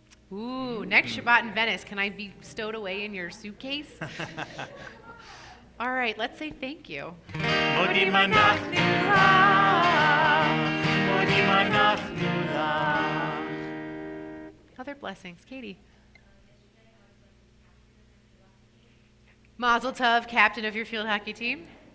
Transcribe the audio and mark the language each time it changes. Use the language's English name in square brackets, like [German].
[English] Ooh, next Shabbat in Venice. Can I be stowed away in your suitcase? All right, let's say thank you. [Hebrew] מודים אנחנו לך, מודים אנחנו לך. [English] Other blessings. Katie. Mazel tov, captain of your field hockey team.